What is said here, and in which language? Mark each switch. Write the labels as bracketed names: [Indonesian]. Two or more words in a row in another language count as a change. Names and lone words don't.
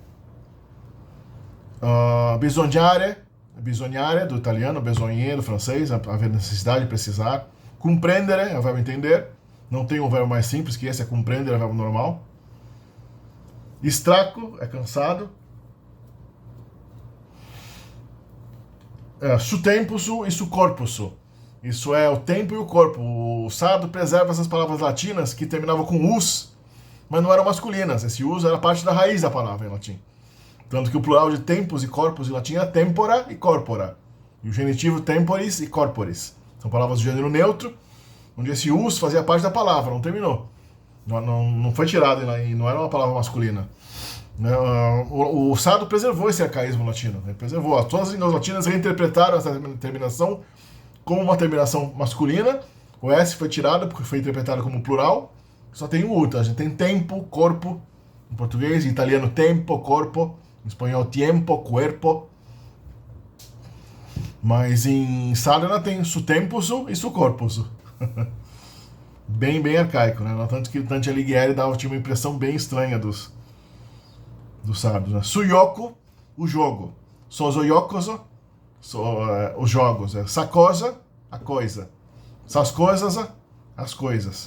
[Portuguese] Bisognare, do italiano, besogne, do francês, haver necessidade de precisar. Comprendere é o verbo entender. Não tem um verbo mais simples que esse, é compreender, é o verbo normal. Straco é cansado. [Sardinian] Su tempusu e su corpusu. [Portuguese] Isso é o tempo e o corpo. O sardo preserva essas palavras latinas que terminavam com us, mas não eram masculinas. Esse us era parte da raiz da palavra em latim. Tanto que o plural de tempus e corpus em latim é tempora e corpora. E o genitivo temporis e corporis. São palavras de gênero neutro, onde esse us fazia parte da palavra, não terminou. Não foi tirado e não era uma palavra masculina. O sardo preservou esse arcaísmo latino. Ele preservou. Todas as línguas latinas reinterpretaram essa terminação como uma terminação masculina. O S foi tirado porque foi interpretado como plural. Só tem o U. Então a gente tem tempo, corpo, em português, em italiano tempo, corpo, em espanhol tempo, cuerpo. Mas em sardo ela tem [Sardinian] su tempusu [Portuguese] e [Sardinian] su corpusu. [Portuguese] bem arcaico, né? Tanto que Dante Alighieri tinha uma impressão bem estranha dos sardos, né? Suyoko, o jogo. Sozoyokoso, os jogos. Sacosa, a coisa. Sascoisas, as coisas.